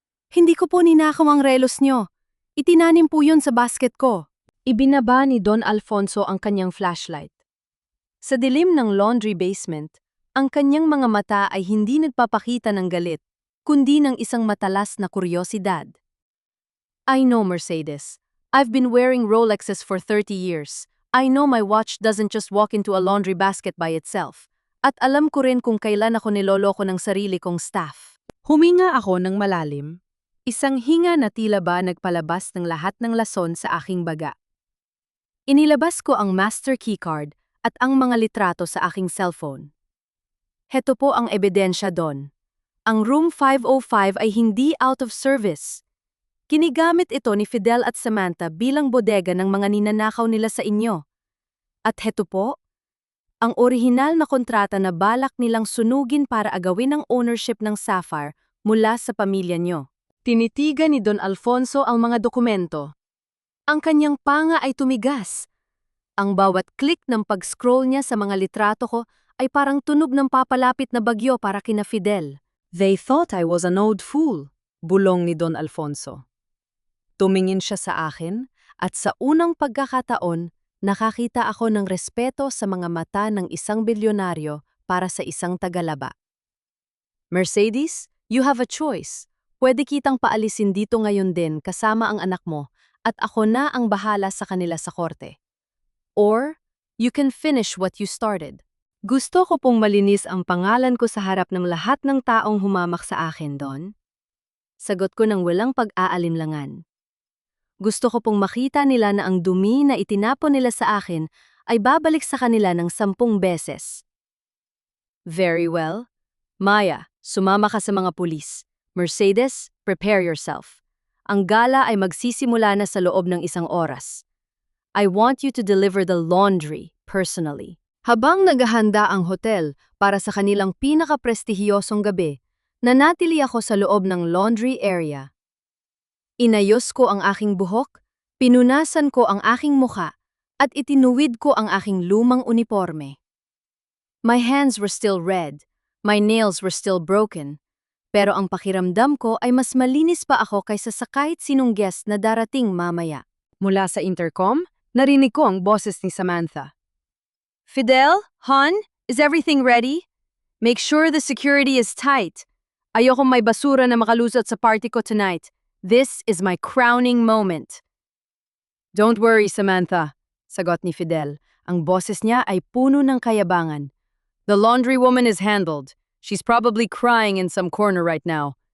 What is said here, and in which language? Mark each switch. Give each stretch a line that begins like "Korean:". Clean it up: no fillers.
Filipino: Hindi ko po ninakaw ang relos nyo. Itinanim po yun sa basket ko. Ibinaba ni Don Alfonso ang kanyang flashlight. Sa dilim ng laundry basement, ang kanyang mga mata ay hindi nagpapakita ng galit, kundi ng isang matalas na kuryosidad.
English: I know, Mercedes. I've been wearing Rolexes for 30 years. I know my watch doesn't just walk into a laundry basket by itself.
Filipino: At alam ko rin kung kailan ako niloloko ng sarili kong staff. Huminga ako ng malalim. Isang hinga na tila ba nagpalabas ng lahat ng lason sa aking baga. Inilabas ko ang master keycard at ang mga litrato sa aking cellphone. Heto po ang ebidensya doon. Ang room 505 ay hindi
English: out of service.
Filipino: Ginigamit ito ni Fidel at Samantha bilang bodega ng mga ninanakaw nila sa inyo. At heto po, ang orihinal na kontrata na balak nilang sunugin para agawin ang ownership ng Sapphire mula sa pamilya nyo. Tinitigan ni Don Alfonso ang mga dokumento. Ang kanyang panga ay tumigas. Ang bawat click ng pag-scroll niya sa mga litrato ko ay parang tunog ng papalapit na bagyo para kina Fidel.
English: They thought I was an old fool,
Filipino: bulong ni
English: Don Alfonso.
Filipino: Tumingin siya sa akin at sa unang pagkakataon, nakakita ako ng respeto sa mga mata ng isang bilyonaryo para sa isang tagalaba.
English: Mercedes, you have a choice.
Filipino: Pwede kitang paalisin dito ngayon din kasama ang anak mo at ako na ang bahala sa kanila sa korte.
English: Or, you can finish what you started.
Filipino: Gusto ko pong malinis ang pangalan ko sa harap ng lahat ng taong humamak sa akin, Don. Sagot ko ng walang pag-aalinlangan. Gusto ko pong makita nila na ang dumi na itinapon nila sa akin ay babalik sa kanila ng 10 beses.
English: Very well.
Filipino: Maya, sumama ka sa mga pulis.
English: Mercedes, prepare yourself.
Filipino: Ang gala ay magsisimula na sa loob ng 1 oras.
English: I want you to deliver the laundry personally.
Filipino: Habang naghahanda ang hotel para sa kanilang pinaka-prestihiyosong gabi, nanatili ako sa loob ng laundry area. Inayos ko ang aking buhok, Pinunasan ko ang aking mukha at itinuwid ko ang aking lumang uniforme.
English: My hands were still red, my nails were still broken,
Filipino: pero ang pakiramdam ko ay mas malinis pa ako kaysa sa kahit sinong guest na darating mamaya. Mula sa intercom, narinig ko ang boses ni Samantha.
English: Fidel, hon, is everything ready? Make sure the security is tight.
Filipino: Ayokong may basura na makalusot sa party ko tonight.
English: This is my crowning moment. Don't worry, Samantha,
Filipino: sagot ni
English: Fidel.
Filipino: Ang boses niya ay puno ng kayabangan.
English: The laundry woman is handled. She's probably crying in some corner right now.